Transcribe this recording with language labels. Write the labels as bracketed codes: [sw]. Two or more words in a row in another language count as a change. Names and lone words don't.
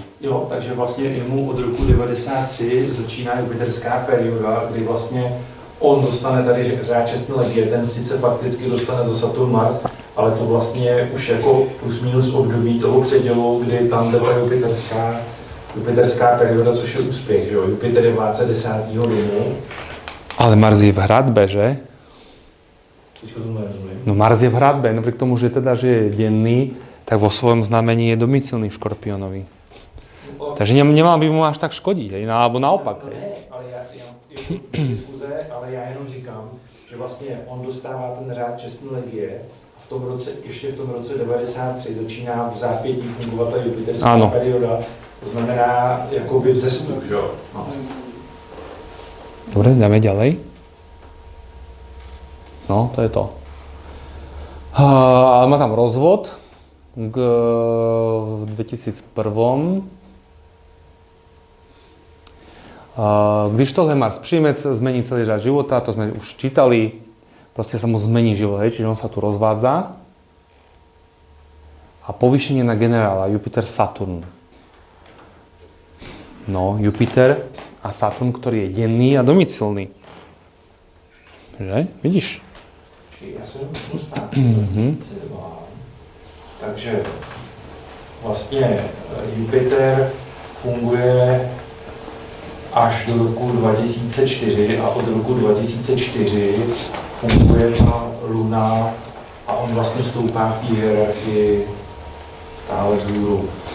[cs] Jo, takže vlastně jemu od roku 93 začíná jupiterská perioda, kdy vlastně on dostane tady řád čestné legie, ten sice fakticky dostane za Saturn Mars, ale to vlastně už jako plus minus období toho předělu, kdy tam jde ta jupiterská perioda, což je úspěch, že jo? Jupiter je vládce 10. domu. [sk] Ale Mars je v hradbe, že? [cs] Teďko tomu nerozumím. [sk] No Mars je v hradbe, napriek tomu, že teda, že je denný, tak vo svojom znamení je domicilný v Škorpiónovi. Takže nemal by mu až tak škodiť, hej? Alebo naopak. No, [cs] ne, ale ale já jenom říkám, že vlastně on dostává ten řád čestné legie a ještě v tom roce 93 začíná v zápětí fungovat ta jupiterská perioda, to znamená jakoby vzestup, že jo? No. [sk] Dobre, dáme ďalej. No, to je to. Ale má tam rozvod v 2001. [cs] Když tohle [sk] Mars príjme, zmení celý rád života, to sme už čítali, proste sa mu zmení život, hej, čiže on sa tu rozvádza. A povýšenie na generála, Jupiter, Saturn. No, Jupiter, a Saturn, ktorý je denný a domicilný. Že? Vidíš? [cs] Já se domůžu stát. Takže vlastně Jupiter funguje až do roku 2004 a od roku 2004 funguje ta Luna a on vlastně stoupá v té hierarchii stále vzhůru.